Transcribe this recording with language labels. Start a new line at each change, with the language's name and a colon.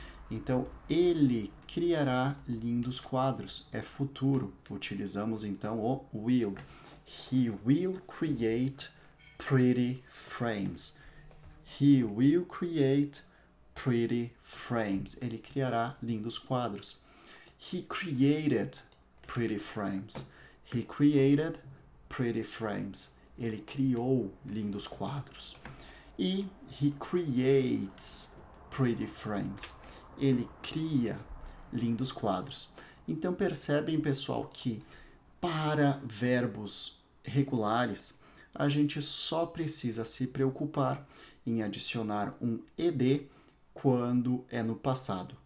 Portuguese: Então, ele criará lindos quadros. É futuro. Utilizamos, então, o will.
English: He will create pretty frames. He will create pretty frames.
Portuguese: Ele criará lindos quadros.
English: He created pretty frames. He created pretty frames.
Portuguese: Ele criou lindos quadros.
English: E he creates pretty frames.
Portuguese: Ele cria lindos quadros. Então percebem, pessoal, que para verbos regulares, a gente só precisa se preocupar em adicionar um ed quando é no passado.